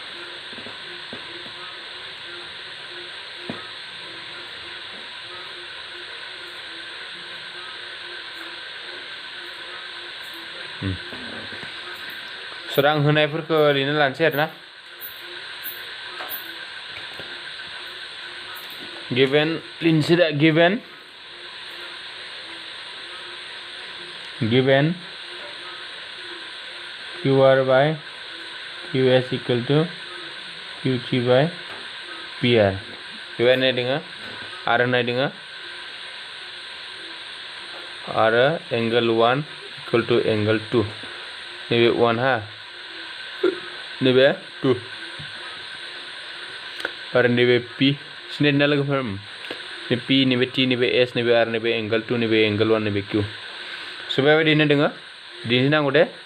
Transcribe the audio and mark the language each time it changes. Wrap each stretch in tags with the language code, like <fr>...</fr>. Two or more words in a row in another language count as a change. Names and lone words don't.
<brx>स' आं होनायफोरखौ ओरैनो लानोसै आरोना</brx> <en>given</en> <brx>लिनसै दा</brx> <en>given QR by QS equal to QT by PR</en> <brx>बेवहाय नाय दोङो आरो नाय दोङो आरो एंगल 1</brx> <en>equal to</en> <brx>एंगल 2 नैबे 1 हा नैबे 2 आरो नैबे P सिनायदोंना लोगोफोर P नैबे T नैबे S नैबे R नैबे एंगल 2 नैबे एंगल 1 नैबे Q स' बेबायदिनो दोङो दिन्थिनांगौ दे</brx>